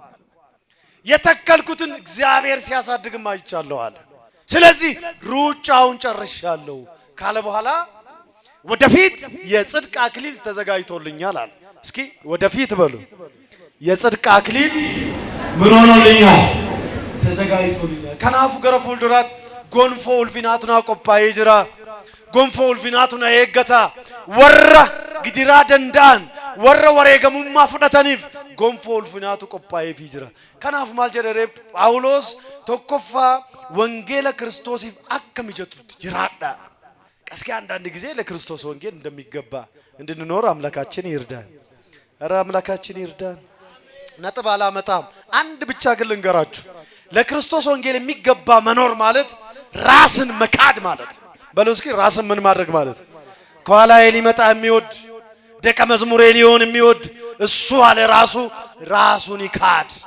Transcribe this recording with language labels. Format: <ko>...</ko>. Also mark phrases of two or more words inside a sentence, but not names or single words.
<am>የተከልኩትን እግዚአብሔር ሲያሳድግም አይቻለሁ አለ ስለዚህ ሩጫውን ጨርሻለሁ ካለ በኋላ ወደፊት የጽድቅ አክሊል ተዘጋጅቶልኛል አለ እስኪ ወደፊት በሉ የጽድቅ አክሊል ምን ሆኖልኛል ተዘጋጅቶልኛል ከናፉ</am> <om>gara fuul duraat gonfoo ulfinatuna qophaa'ee jira ጎንፎ ulfinatuna eeggata warra gidira danda'an warra wareegamummaa fudhataniif ጎንፎ ulfinatu qophaa'ee jira kanaaf maal jedhe ጳውሎስ tokkoffaa</om> <am>ወንጌለ ክርስቶስ</am> <om>if akka mijatutti jiraadha</om> <am>እስኪ አንዳንድ ጊዜ ለክርስቶስ ወንጌል እንደሚገባ እንድንኖር አምላካችን ይርዳን ኧረ አምላካችን ይርዳን ነጥብ አላመጣም አንድ ብቻ ግን ልንገራችሁ ለክርስቶስ ወንጌል የሚገባ መኖር ማለት ራስን መካድ ማለት በለው እስኪ ራስን ምን ማድረግ ማለት ከኋላ ሊመጣ የሚወድ ደቀ መዝሙር ሊሆን የሚወድ እሱ አለ ራሱን ይካድ</am>